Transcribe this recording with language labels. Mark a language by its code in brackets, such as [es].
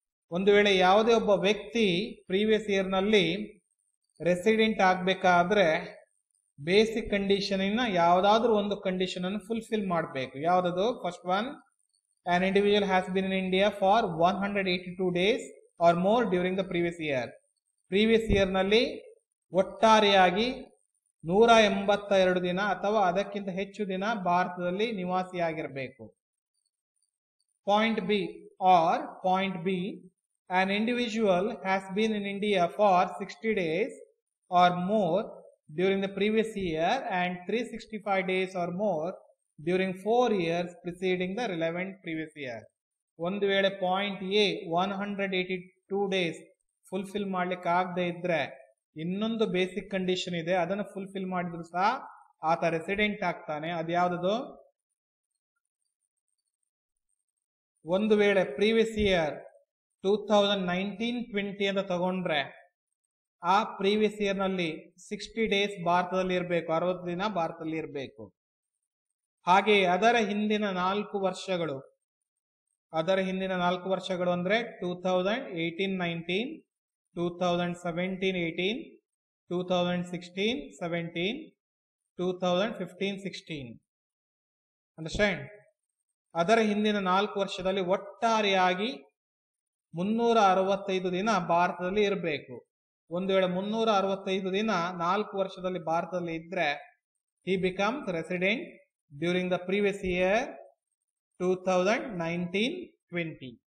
[kn] ಒಂದು ವೇಳೆ ಯಾವುದೇ ಒಬ್ಬ ವ್ಯಕ್ತಿ ಪ್ರೀವಿಯಸ್ ಇಯರ್ ನಲ್ಲಿ ರೆಸಿಡೆಂಟ್ ಆಗಬೇಕಾದ್ರೆ ಬೇಸಿಕ್ ಕಂಡೀಷನ್ ಇನ್ನ ಯಾವುದಾದ್ರೂ ಒಂದು ಕಂಡೀಷನ್ ಅನ್ನು ಫುಲ್ಫಿಲ್ ಮಾಡಬೇಕು. ಯಾವುದದು? [en] First one, an individual has been in India for 182 days or more during the previous year. [kn] Previous year ನಲ್ಲಿ ಒಟ್ಟಾರೆಯಾಗಿ 182 ದಿನ ಅಥವಾ ಅದಕ್ಕಿಂತ ಹೆಚ್ಚು ದಿನ ಭಾರತದಲ್ಲಿ ನಿವಾಸಿಯಾಗಿರಬೇಕು. [en] Point B or point B, an individual has been in India for 60 days or more during the previous year and 365 days or more during 4 years preceding the relevant previous year. [kn] ಒಂದು ವೇಳೆ ಪಾಯಿಂಟ್ ಎ 182 ಡೇಸ್ ಫುಲ್ಫಿಲ್ ಮಾಡ್ಲಿಕ್ಕೆ ಆಗದೆ ಇದ್ರೆ ಇನ್ನೊಂದು basic condition ಇದೆ, ಅದನ್ನು fulfil ಮಾಡಿದ್ರು ಸಹ ಆತ ರೆಸಿಡೆಂಟ್ ಆಗ್ತಾನೆ. ಅದ್ಯಾವುದದು? ಒಂದು ವೇಳೆ ಪ್ರೀವಿಯಸ್ ಇಯರ್ 2019-20 ಅಂತ ತಗೊಂಡ್ರೆ ಆ ಪ್ರೀವಿಯಸ್ ಇಯರ್ ನಲ್ಲಿ 60 ಡೇಸ್ ಭಾರತದಲ್ಲಿ ಇರಬೇಕು, 60 ದಿನ ಭಾರತದಲ್ಲಿ ಇರಬೇಕು. ಹಾಗೆ ಅದರ ಹಿಂದಿನ 4 ವರ್ಷಗಳು ಅಂದ್ರೆ 2018-19, 2017-18, 2016-17, 2015-16. ಅಂಡರ್ಸ್ಟ್ಯಾಂಡ್? ಅದರ ಹಿಂದಿನ 4 ವರ್ಷದಲ್ಲಿ ಒಟ್ಟಾರೆಯಾಗಿ 365 ದಿನ ಭಾರತದಲ್ಲಿ ಇರಬೇಕು. ಒಂದು ವೇಳೆ 365 ದಿನ 4 ವರ್ಷದಲ್ಲಿ ಭಾರತದಲ್ಲಿ ಇದ್ರೆ [en] he becomes resident during the previous year 2019-20.